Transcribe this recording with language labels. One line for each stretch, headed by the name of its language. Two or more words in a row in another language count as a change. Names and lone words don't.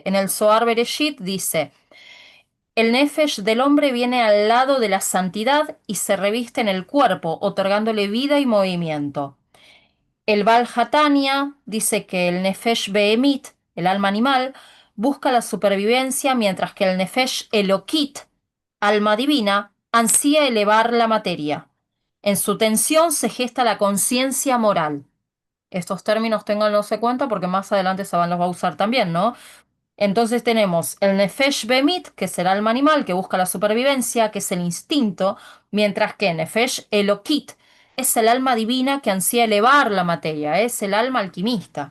Spanish: En el Zohar Bereshit dice, el nefesh del hombre viene al lado de la santidad y se reviste en el cuerpo, otorgándole vida y movimiento. El Baal Hatanya dice que el
Hebrew: נפש בהמית,
Spanish: el alma animal, busca la supervivencia, mientras que el
Hebrew: נפש אלוקית,
Spanish: alma divina, ansía elevar la materia. En su tensión se gesta la conciencia moral. Estos términos ténganlos en cuenta porque más adelante Saban los va a usar también, ¿no? Entonces tenemos el
Hebrew: נפש בהמית,
Spanish: que es el alma animal que busca la supervivencia, que es el instinto, mientras que
Hebrew: נפש אלוקית
Spanish: es el alma divina que ansía elevar la materia, es el alma alquimista.